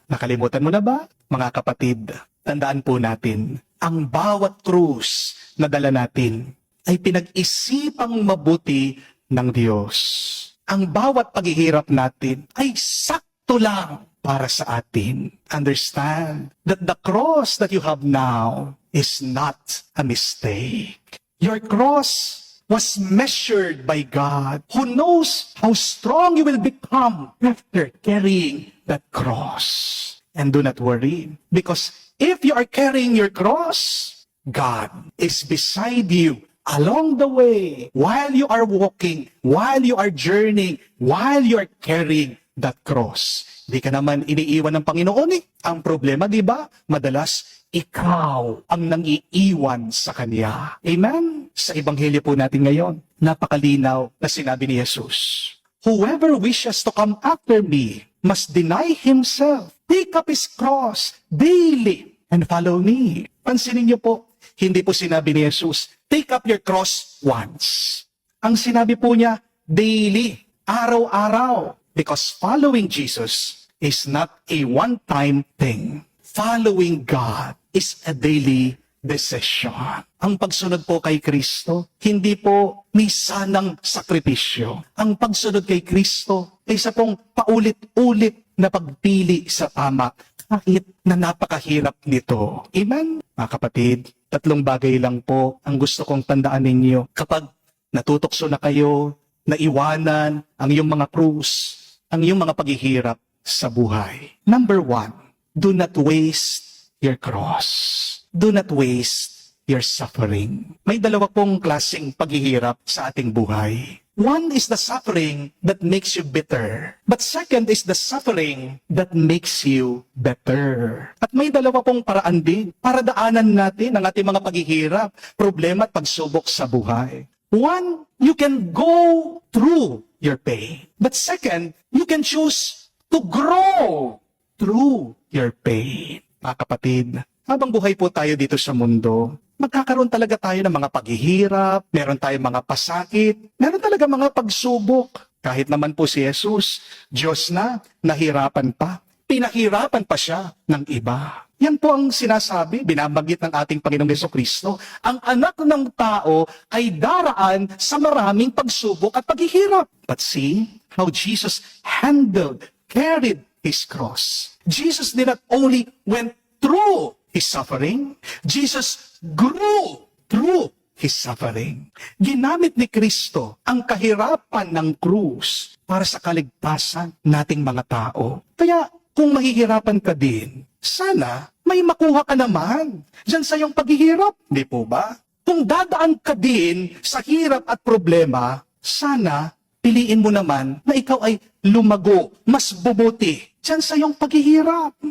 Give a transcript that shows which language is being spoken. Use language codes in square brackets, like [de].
[tl] Nakalimutan mo na ba, mga kapatid? Tandaan po natin, ang bawat krus na dala natin ay pinag-isipang mabuti ng Diyos. Ang bawat paghihirap natin ay sakto lang para sa atin. [en] Understand that the cross that you have now is not a mistake. Your cross was measured by God, who knows how strong you will become after carrying that cross. And do not worry, because if you are carrying your cross, God is beside you along the way, while you are walking, while you are journeying, while you are carrying that cross. [tl] Di ka naman iniiwan ng Panginoon eh. Ang problema, di ba? Madalas, ikaw ang nangiiwan sa Kanya. Amen? Sa Ebanghelyo po natin ngayon, napakalinaw na sinabi ni Jesus, [en] whoever wishes to come after me must deny himself, take up his cross daily, and follow me. [tl] Pansinin niyo po, hindi po sinabi ni Jesus, [en] take up your cross once. [tl] Ang sinabi po niya, daily, araw-araw. [en] Because following Jesus is not a one-time thing. Following God is a daily decision. [tl] Ang pagsunod po kay Kristo, hindi po misanang sakripisyo. Ang pagsunod kay Kristo ay isa pong paulit-ulit na pagpili sa tama, kahit na napakahirap nito. Amen? Mga kapatid, 3 bagay lang po ang gusto kong tandaan ninyo. Kapag natutokso na kayo, naiwanan ang iyong mga krus, ang iyong mga paghihirap sa buhay. [en] Number 1, do not waste your cross. Do not waste your suffering. [tl] May dalawa pong klaseng paghihirap sa ating buhay. [en] One is the suffering that makes you bitter. But second is the suffering that makes you better. [tl] At may dalawa pong paraan din para daanan natin ang ating mga paghihirap, problema at pagsubok sa buhay. [en] One, you can go through your pain. But second, you can choose to grow through your pain. [tl] Mga kapatid, habang buhay po tayo dito sa mundo, magkakaroon talaga tayo ng mga paghihirap, meron tayong mga pasakit, meron talaga mga pagsubok. Kahit naman po si Jesus, Diyos na, nahirapan pa. Pinahirapan pa siya ng iba. Yan po ang sinasabi, binabanggit ng ating Panginoong Jesucristo. Ang anak ng tao ay daraan sa maraming pagsubok at paghihirap. [en] But see how Jesus carried his cross. Jesus did not only went through his suffering, Jesus grew through his suffering. [tl] Ginamit ni Kristo ang kahirapan ng krus para sa kaligtasan nating mga tao. Kaya kung mahihirapan ka din, sana may makuha ka naman dyan sa iyong paghihirap. Di po ba? Kung dadaan ka din sa hirap at problema, sana piliin mo naman na ikaw ay lumago, mas bubuti dyan sa iyong paghihirap.